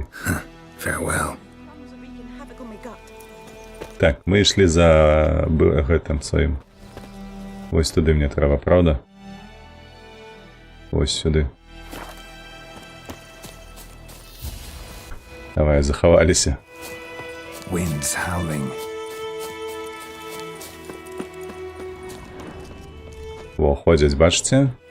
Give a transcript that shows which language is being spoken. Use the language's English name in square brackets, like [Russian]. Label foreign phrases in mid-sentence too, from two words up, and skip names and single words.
[English] Farewell. [Belarusian] Так, мы ішлі за гэтым сваім. Вось туды мне трэба, правда? Вось сюды. Давай, захаваліся. [English] Winds howling. [Belarusian] Во, ходзяць, бачыце?